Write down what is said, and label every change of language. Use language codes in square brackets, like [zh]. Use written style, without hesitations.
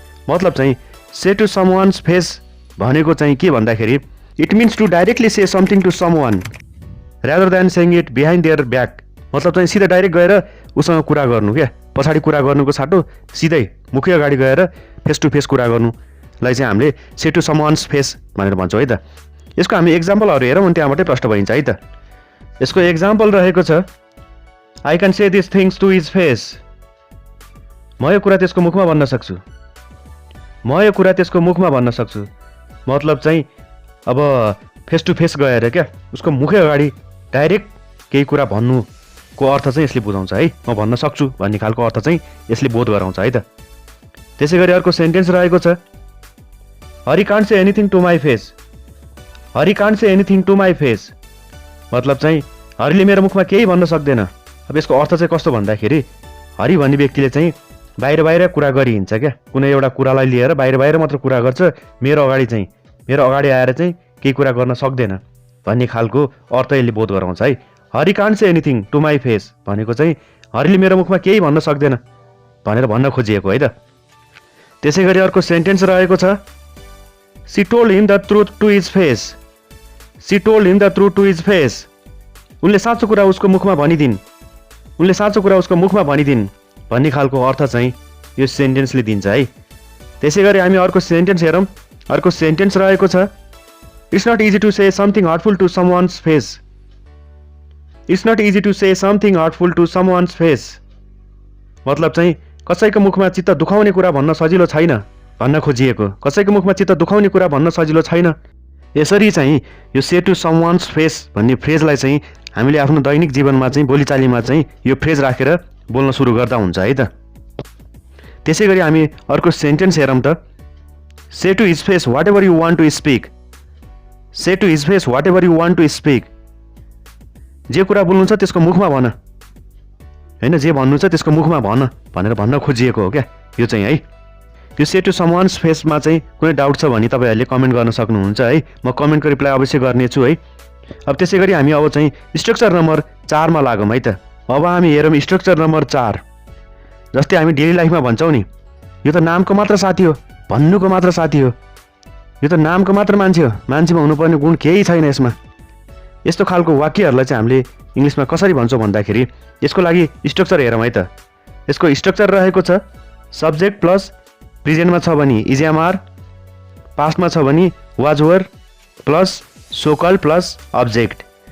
[ne] मतलब चाहिँ [en] say to someone's face [ne] भनेको चाहिँ के भन्दाखेरि [en] It means to directly say something to someone rather than saying it behind their back. [ne] मतलब चाहिँ सिधा डाइरेक्ट गएर उसँग कुरा गर्नु क्या. पछाडी कुरा गर्नुको साटो सिधै मुखै अगाडि गएर फेस टु फेस कुरा गर्नुलाई चाहिँ हामीले से टु समवान्स फेस भनेर भन्छौं है त. यसको हामी एक्जाम्पलहरु हेरौं अनि त्यहाँबाटै प्रश्न भइन्छ है त. यसको एक्जाम्पल रहेको छ [en] I can say these things to his face. [ne] म यो कुरा त्यसको मुखमा भन्न सक्छु. म यो कुरा त्यसको मुखमा भन्न सक्छु. मतलब चाहिँ अब फेस टु फेस गएर क्या उसको मुखै अगाडि डाइरेक्ट केही कुरा भन्नुको अर्थ चाहिँ यसले बुझाउँछ है. म भन्न सक्छु भन्ने खालको अर्थ चाहिँ यसले बोध गराउँछ है त. त्यसैगरी अर्को सेन्टेन्स रहेको छ [en] Hari can't say anything to my face. Hari can't say anything to my face. [ne] मतलब चाहिँ हरिले मेरो मुखमा केही भन्न सक्दैन. अब यसको अर्थ चाहिँ कस्तो भन्दाखेरि हरि भन्ने व्यक्तिले चाहिँ बाहिर कुरा गरिन्छ क्या. कुनै एउटा कुरालाई लिएर बाहिर मात्र कुरा गर्छ. मेरो अगाडि आएर चाहिँ केही कुरा गर्न सक्दैन भन्ने खालको अर्थ यसले बोध गराउँछ है. [en] Hari can't say anything to my face [ne] भनेको चाहिँ हरिले मेरो मुखमा केही भन्न सक्दैन भनेर भन्न खोजिएको है त. त्यसैगरी अर्को सेन्टेन्स रहेको छ [en] She told him the truth to his face. She told him the truth to his face. [ne] उनले साँचो कुरा उसको मुखमा भनिदिन्. उनले साँचो कुरा उसको मुखमा भनिदिन् भन्ने खालको अर्थ चाहिँ यो सेन्टेन्सले दिन्छ है. त्यसैगरी हामी अर्को सेन्टेन्स हेरौं. अर्को सेन्टेन्स रहेको छ [en] It's not easy to say something hurtful to someone's face. It's not easy to say something hurtful to someone's face. [ne] मतलब चाहिँ कसैको मुखमा चित्त दुखाउने कुरा भन्न सजिलो छैन भन्न खोजिएको। कसैको मुखमा चित्त दुखाउने कुरा भन्न सजिलो छैन। यसरी चाहिँ यो से टु समवान्स फेस भन्ने फ्रेजलाई चाहिँ हामीले आफ्नो दैनिक जीवनमा चाहिँ बोलीचालीमा चाहिँ यो फ्रेज राखेर बोल्न सुरु गर्दा हुन्छ है त। त्यसै गरी हामी अर्को सेन्टेन्स हेरौँ त। [en] Say to his face whatever you want to speak. Say to his face whatever you want to speak. [ne] जे कुरा बोल्नु छ त्यसको मुखमा भन, होइन, जे भन्नु छ त्यसको मुखमा भन भनेर भन्न खोजिएको हो क्या यो चाहिँ है। यो से टु समवान्स फेसमा चाहिँ कुनै डाउट छ भने तपाईँहरूले कमेन्ट गर्न सक्नुहुन्छ है। म कमेन्टको रिप्लाई अवश्य गर्नेछु है। अब त्यसै गरी हामी अब चाहिँ स्ट्रक्चर नम्बर 4 मा लागौँ है त। अब हामी हेरौँ स्ट्रक्चर नम्बर 4। जस्तै हामी डेली लाइफमा भन्छौँ नि, यो त नामको मात्र साथी हो, भन्नुको मात्र साथी हो, यो त नामको मात्र मान्छे हो, मान्छेमा हुनुपर्ने गुण केही छैन यसमा। यस्तो खालको वाक्यहरूलाई चाहिँ हामीले इङ्ग्लिसमा कसरी भन्छौँ भन्दाखेरि यसको लागि स्ट्रक्चर हेरौँ है त। यसको स्ट्रक्चर रहेको छ सब्जेक्ट प्लस प्रेजेन्टमा छ भने इज एम आर, पास्टमा छ भने was were plus सोकल plus object.